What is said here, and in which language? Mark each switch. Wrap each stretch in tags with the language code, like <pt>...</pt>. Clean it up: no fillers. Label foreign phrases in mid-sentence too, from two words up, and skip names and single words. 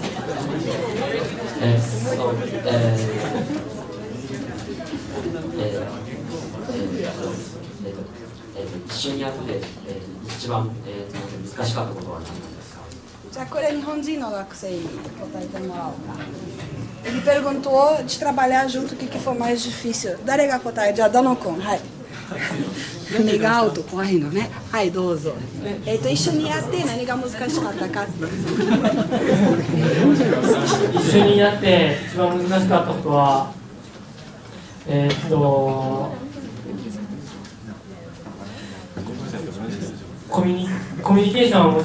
<ja>一緒にやって一番難しかったことは何なんですか？じゃあこれ日本人の学生に答えてもらおうか。</ja> <pt>Ele perguntou de trabalhar junto o que foi mais difícil.</pt> <ja>誰が答え？じゃあダノ君、はい。目が合うと怖いのね。はい、どうぞ。一緒にやって何が難しかったかって。一緒にやって一番難しかったことは、コミュニケーションはもち</ja>